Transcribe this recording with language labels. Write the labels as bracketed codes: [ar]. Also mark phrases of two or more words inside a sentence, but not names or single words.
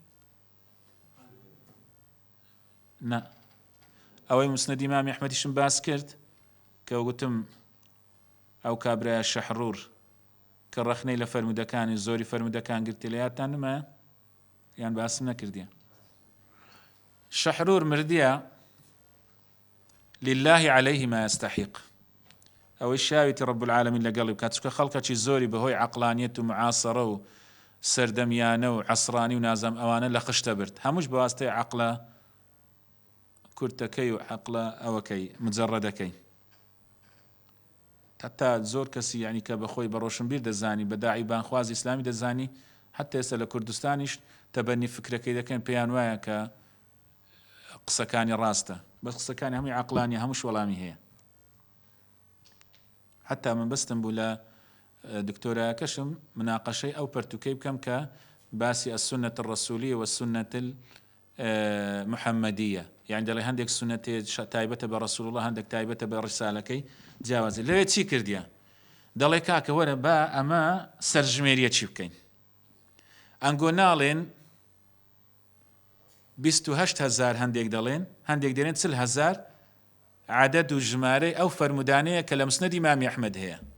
[ckb] نا ئەوەی مسنەدی ئیمامی ئەحمەدیشم باس کرد کە وتم ئەو کابرایە شەحڕوور کە ڕەخنەی لە فەرمودەکانی زۆری فەرمودەکان گرتی لە یادتان نمایە یان باسم نەکردیە. شەحڕوور مردیە [ar] لله عليه ما يستحق. [ckb] ئەوەی شاوێتی [ar] رب العالمین [ckb] لەگەڵی بکات چونکە خەڵکەکی زۆری بەهۆی عەقلانیەت و معاسەرە و سەردەمیانە و عەسرانی و نازام ئەوانە لە خشتە برد. هەمووش بەواستەی عەقلە کورتەکەی و عەقلە ئەوەکەی مجەڕەدەکەی. حتا زۆر کەسی یعنی کە بەخۆی بە ڕۆشنبیر دەزانی بە داعی بانخوازی ئیسلامی دەزانی حتا ئێستا لە کوردستانیش تەبەنی فکرەکەی دەکەن پێیان وایە کە قسەکانی ڕاستە بەس قسەکانی هەمووی عەقلانیە هەمووش وەڵامی هەیە. حتا من بەستم بوو لە دکتۆرایەکەشم مناقەشەی ئەو پەرتوکەی بکەم کە باسی [ar] السنة الرسولية والسنة المحمدية يعني [ckb] دەڵێ هەندێک سنەتێ تایبەتە بە ڕەسوول الله هەندێک تایبەتە بە ڕیسالەکەی جیاوازی. لەوێ چی کردیە؟ دەڵێ کاکە وەرە با ئەمە سەرژمێریە چی بکەین؟ ئەنگۆ ناڵێن 28,000 هەندێک دەڵێن هەندێک دەڵێن 40,000 عدد و ژمارەی ئەو فەرمودانەیە کە لە مسنەدی ئیمامی ئەحمەد هەیە.